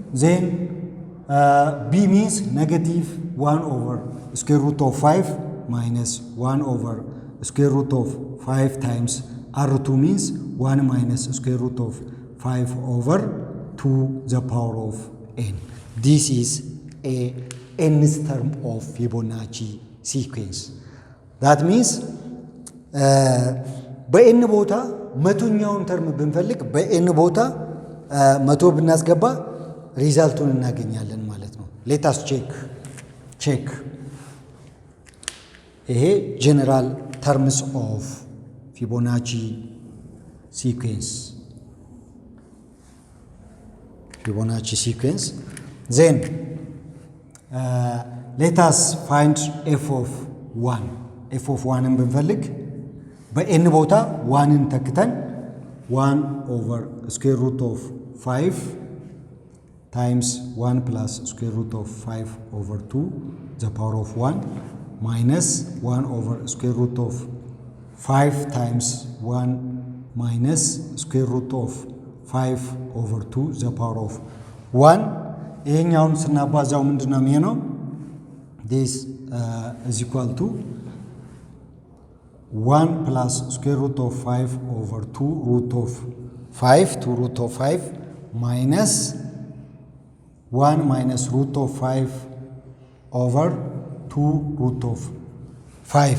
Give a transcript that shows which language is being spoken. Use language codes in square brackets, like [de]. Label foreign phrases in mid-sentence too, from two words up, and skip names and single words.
[en] Then b means negative 1 over square root of 5 minus 1 over square root of 5 times r2 means 1 minus square root of 5 over 2 the power of n. This is a nth term of Fibonacci sequence. That means [am] በኤን ቦታ መቶኛውን ተርም ብንፈልግ በኤን ቦታ መቶ ብናስገባ ሪዛልቱን እናገኛለን ማለት ነው። [en] let's check [am] ይሄ [en] general terms of Fibonacci sequence then let us find f of 1 [am] ብንፈልግ በኤን ቦታ 1ን ተክተን [en] 1 over square root of 5 times 1 plus square root of 5 over 2 the power of 1 minus 1 over square root of 5 times 1 minus square root of 5 over 2 the power of 1. [am] ይሄኛውን ስናባዛው ምንድነው የሚሆነው? [en] this is equal to 1 plus square root of 5 over 2 root of 5 minus 1 minus root of 5 over 2 root of 5.